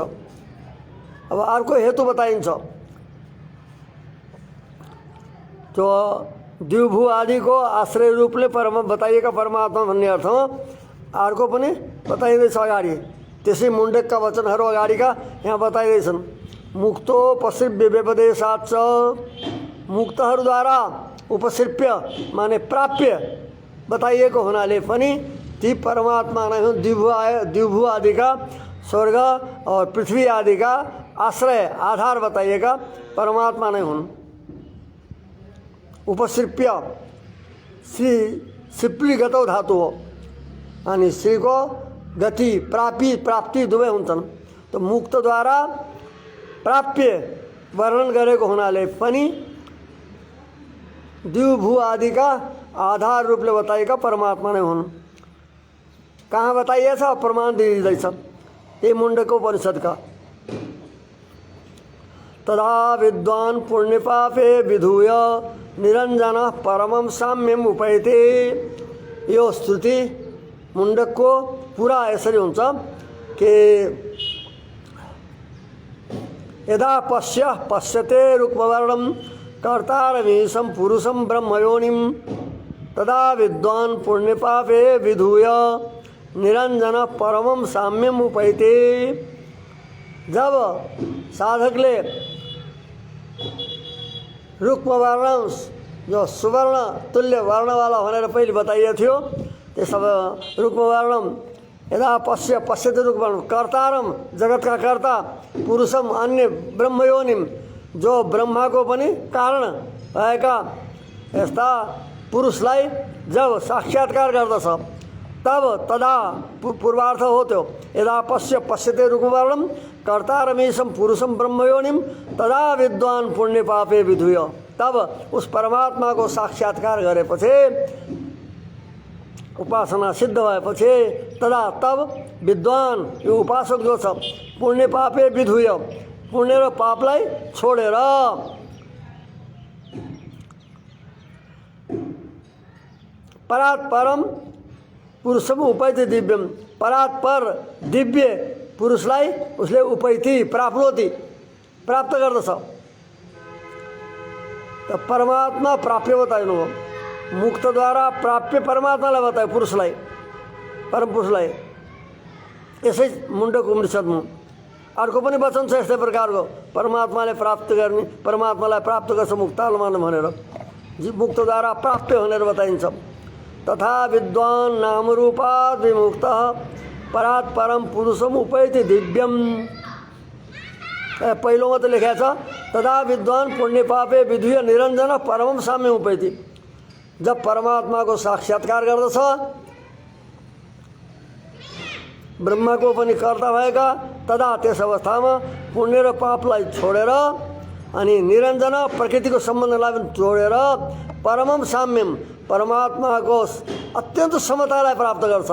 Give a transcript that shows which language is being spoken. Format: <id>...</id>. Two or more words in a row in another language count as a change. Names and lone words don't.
<ne>अब अर्को हेतु बताइन्छ, तो द्विभू आदि को आश्रय रूपले बताइएका परमात्मा भन्ने अर्थमा अर्को पनि बताइँदैछ अगाडि। त्यसै मुण्डकका वचनहरू अगाडिका यहाँ बताइँदैछन्।</ne> <sa>मुक्तो उपसृप्य व्यपदेशाच्च,</sa> <ne>मुक्तहरूद्वारा उपसृप्य माने प्राप्य बताइएको हुनाले पनि ती परमात्मा नै हुन्। द्विभू आदिका स्वर्ग और पृथ्वी आदिका आश्रय आधार बताइएका परमात्मा नै हुन्। उपसृप्य श्री सिप्लीगतौ धातु हो अनि श्रीको गति प्राप्ति दुवै हुन्छन्। तो मुक्तद्वारा प्राप्य वर्णन गरेको हुनाले पनि द्विभू आदिका आधार रूपले बताइएका परमात्मा नै हुन्। कहाँ बताइएछ? प्रमाण दिइँदैछ यही मुण्डको उपनिषद्का।</ne> <sa>तदा विद्वान पुण्य पापे विधूय निरंजन परमं साम्यम उपैते।</sa> <ne>यो स्तुति मुण्डकको पुरा यसरी हुन्छ कि</ne> <sa>यदा पश्यते रुक्मवर्णं कर्तारमीशं पुरुषं ब्रह्मयोनिं तदा विद्वान पुण्य पापे विधूय निरंजन परमं साम्यम उपैते।</sa> <ne>जब साधकले रुक्म वर्ण जो सुवर्ण तुल्य वर्ण वाला भनेर पहिले बताइएको थियो, त्यस</ne> <sa>रुक्म वर्णम यदा पश्यते रुक्म वर्ण कर्तारम</sa> <ne>जगतका कर्ता</ne> <sa>पुरुषम अन्य ब्रह्मयोनिम</sa> <ne>जो ब्रह्माको पनि कारण भएका यस्ता पुरुषलाई जब साक्षात्कार गर्दछ तब तदा पूर्वार्थ हो त्यो</ne> <sa>यदा पश्यते रुक्मवर्णम कर्तारमीशम पुरुषम ब्रह्मयोनिम तदा विद्वान पुण्य पापे विधूय।</sa> <ne>तब उस परमात्मा को साक्षात्कार गरेपछि उपासना सिद्ध भएपछि तदा तब विद्वान यो उपासक जो छ</ne> <sa>पुण्य पापे विधूय</sa> <ne>पुण्य र पापलाई छोडेर</ne> <sa>परात् परम पुरुषम उपैति दिव्यम परात् पर दिव्य</sa> <ne>पुरुषलाई उसले उपैति प्राप्त गर्दछ। त परमात्मा प्राप्य बताइनु हो, मुक्तद्वारा प्राप्य परमात्मालाई बतायो पुरुषलाई, परम पुरुषलाई। यसै मुण्डको उपनिषदमा अर्को पनि वचन छ यस्तै प्रकारको, परमात्माले प्राप्त गर्ने परमात्मालाई प्राप्त गर्छ मुक्तालमान भनेर मुक्तद्वारा प्राप्य भनेर बताइन्छ।</ne> <sa>तथा विद्वान नाम रूपात् विमुक्तः परात् परम पुरुषम उपैति दिव्यम।</sa> <ne>पहिलोमा त लेखेको छ</ne> <sa>तदा विद्वान पुण्य पापे विधूय निरंजन परमम साम्य उपैति।</sa> <ne>जब परमात्मा को साक्षात्कार गर्दछ ब्रह्मा को पनि कर्ता भएका तदा त्यस अवस्थामा पुण्य र पापलाई छोडेर अनि निरंजन प्रकृति को सम्बन्धलाई पनि छोडेर</ne> <sa>परमम साम्यम</sa> <ne>परमात्मा को अत्यन्त समतालाई प्राप्त गर्छ।</ne>